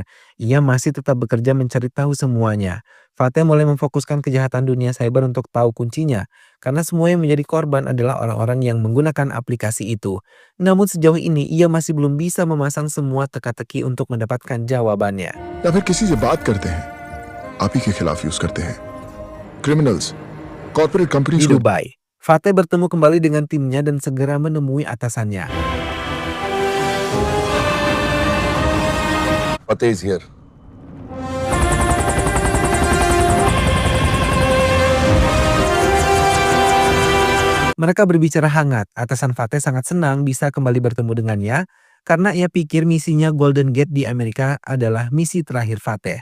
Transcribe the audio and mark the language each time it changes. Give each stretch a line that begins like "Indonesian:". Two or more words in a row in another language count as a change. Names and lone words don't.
Indonesian: Ia masih tetap bekerja mencari tahu semuanya. Fateh mulai memfokuskan kejahatan dunia cyber untuk tahu kuncinya, karena semua yang menjadi korban adalah orang-orang yang menggunakan aplikasi itu. Namun sejauh ini ia masih belum bisa memasang semua teka-teki untuk mendapatkan jawabannya.
Hindi: या फिर किसी से बात करते हैं, आप ही के खिलाफ यूज करते हैं।
English: criminals, corporate companies
Indonesian: Di
Hindi: को
Indonesian: Dubai, Fateh bertemu kembali dengan timnya dan segera menemui atasannya.
English: Fateh is here.
Indonesian: Mereka berbicara hangat. Atasan Fateh sangat senang bisa kembali bertemu dengannya karena ia pikir misinya Golden Gate di Amerika adalah misi terakhir Fateh.